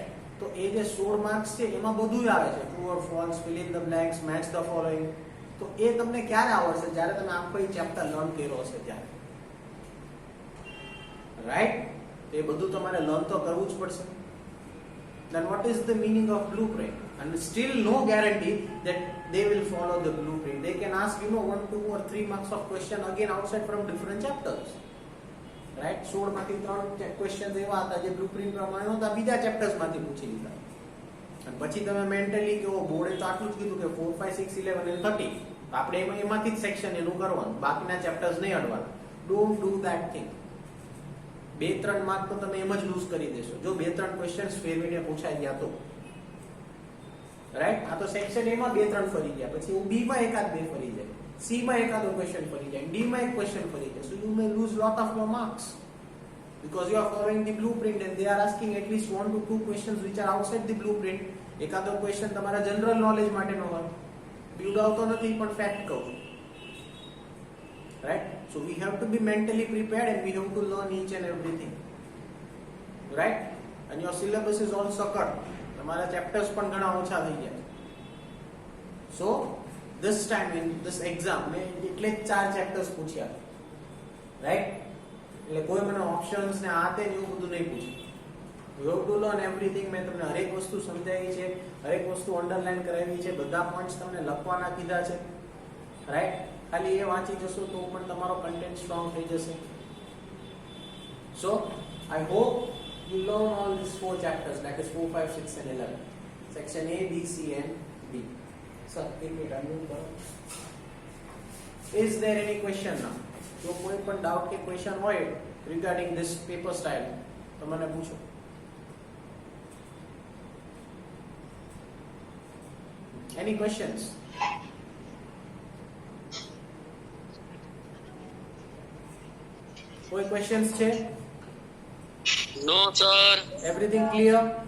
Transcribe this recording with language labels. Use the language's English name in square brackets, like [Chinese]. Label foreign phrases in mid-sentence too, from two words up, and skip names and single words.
[Gujarati] તો એ જે 16 માર્ક્સ છે એમાં બધું આવે છે, [English] true or false, fill in the blanks, match the following. [Gujarati] તો એ તમને ક્યારે આવડશે? જ્યારે તમે આખો એ ચેપ્ટર લર્ન કર્યો હશે ત્યારે, રાઈટ? એ બધું તમારે લર્ન તો કરવું જ પડશે. [English] Then what is the meaning of blueprint? And still no guarantee that they will follow the blueprint. They can ask 1, 2 or 3 marks of question again outside from different chapters, right? [Gujarati] 16 માંથી 3 questions એવા હતા જે blueprint પ્રમાણે નહોતા, બીજા chapters માંથી પૂછી લીધા. અને પછી તમે મેન્ટલી કે બોર્ડે તો આટલું જ કીધું કે 4, 5, 6, 11 અને 30, આપણે એમાંથી જ સેક્શન એનું કરવાનું, બાકીના ચેપ્ટર્સ નહીં અડવાના. [English] don't do that thing. [Gujarati] 2-3 માર્ક તો તમે એમ જ લૂઝ કરી દેશો જો 2-3 ક્વેશ્ચન્સ ફેરવીને પૂછાઈ ગયા તો, રાઈટ? આ તો સેક્શન A માં 2-3 ફરી ગયા, પછી B માં એકાદ 2 ફરી જાય, C માં એકાદો ક્વેશ્ચન ફરી જાય, D માં એક ક્વેશ્ચન ફરી જાય. [English] So you may lose lot of your marks because you are following the blueprint and they are asking at least 1 to 2 questions which are outside the blueprint. [Gujarati] એકાદો ક્વેશ્ચન તમારા જનરલ નોલેજ માટેનો હોય, બીવડાવતો નથી પણ ફેક્ટ કહું, [English] right? So we have to be mentally prepared and we have to learn each and everything, right? And your syllabus is also cut. [Gujarati] તમારા ચેપ્ટર્સ પણ ઘણા ઓછા થઈ ગયા. [English] So this time in this exam [Gujarati] મેં એટલે 4 ચેપ્ટર્સ પૂછ્યા, [English] right? [Gujarati] એટલે કોઈ મને ઓપ્શન્સ ને આ તે એવું બધું નહીં પૂછ્યું. [English] You have to learn everything. [Gujarati] મેં તમને હરેક વસ્તુ સમજાવી છે, હરેક વસ્તુ અંડરલાઈન કરાવી છે, બધા પોઈન્ટ્સ તમને લખવાના કીધા છે, રાઈટ? ખાલી એ વાંચી જશો તો પણ તમારો કન્ટેન્ટ સ્ટ્રોંગ થઈ જશે. [English] So I hope you learn all these 4 chapters, that is 4, 5, 6 and 11. Section A, B, C and D. So [Gujarati] એક મિનિટ અનમ્યુટ કરો. [English] Is there any question now? [Gujarati] જો કોઈ પણ ડાઉટ કે ક્વેશ્ચન હોય [English] regarding this paper style [Gujarati] તો મને પૂછો. [English] Any questions? [Gujarati] કોઈ questions છે? [English] No sir. Everything clear?